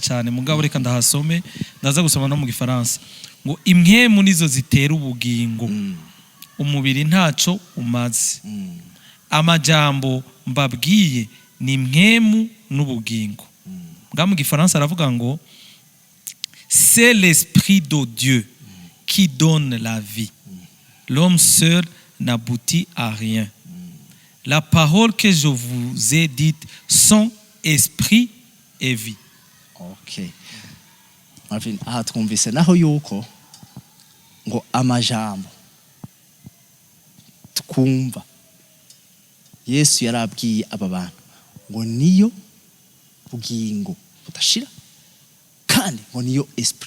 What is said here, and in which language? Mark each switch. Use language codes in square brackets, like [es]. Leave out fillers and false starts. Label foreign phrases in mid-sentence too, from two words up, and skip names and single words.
[rn] cyane mugabo reka ndahasome ndaza gusoma no mu gifaransa ngo impwemu nizo zitera ubugingo umubiri ntaco umaze amajambo mbabwiye ni impwemu n'ubugingo mbwa mu gifaransa aravuga ngo [fr] c'est l'esprit de Dieu qui donne la vie l'homme seul n'aboutit à rien la parole que je vous ai dite sont esprit et vie. [en] Okay. [rn] Marvin, aha twumvise naho yuko ngo amajambo twumva Yesu yarabwiye aba bantu ngo niyo bugingo budashira kandi ngo niyo esprit.